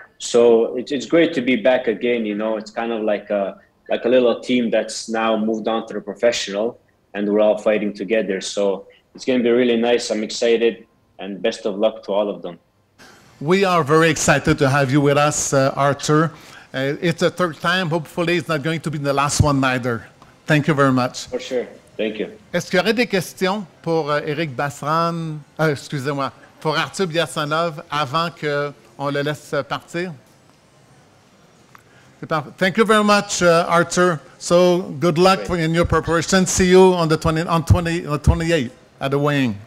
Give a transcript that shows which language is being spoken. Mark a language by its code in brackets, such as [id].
[en] So it's great to be back again. You know, it's kind of like a little team that's now moved on to the professional, and we're all fighting together. So it's going to be really nice. I'm excited, and best of luck to all of them. We are very excited to have you with us, Artur. It's the 3rd time. Hopefully, it's not going to be the last one either. Thank you very much. For sure. Thank you. [fr] Est-ce qu'il y aurait des questions pour Éric Basran, excusez-moi, pour Artur Biartsanov avant qu'on le laisse partir? [en] Thank you very much, Artur. So good luck in your preparation. See you on the 28th at the weighing.